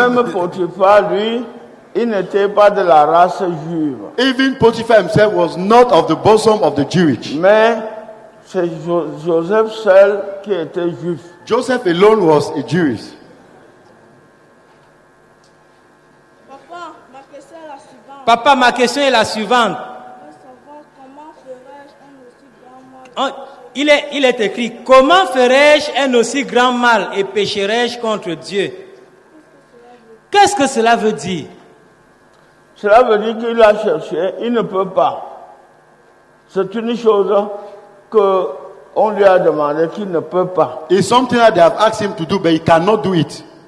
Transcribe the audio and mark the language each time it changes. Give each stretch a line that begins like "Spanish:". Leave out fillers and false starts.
French: Potiphar, lui, il n'était pas de la race juive.
English: Even Potiphar himself was not of the bosom of the Jewish.
French: Mais c'est Joseph seul qui était juif.
English: Joseph alone was a Jewish.
French: Papa, ma question est la suivante. papa, ma question est la suivante. Je veux savoir comment ferais-je un aussi grand mal? Il est écrit, comment ferais-je un aussi grand mal et pécherais-je contre Dieu? Qu'est-ce que cela veut dire? Cela veut dire qu'il a cherché, il ne peut pas. C'est une chose que on lui a demandé qu'il ne peut pas.
English: It's something that they have asked him to do, but he cannot do it.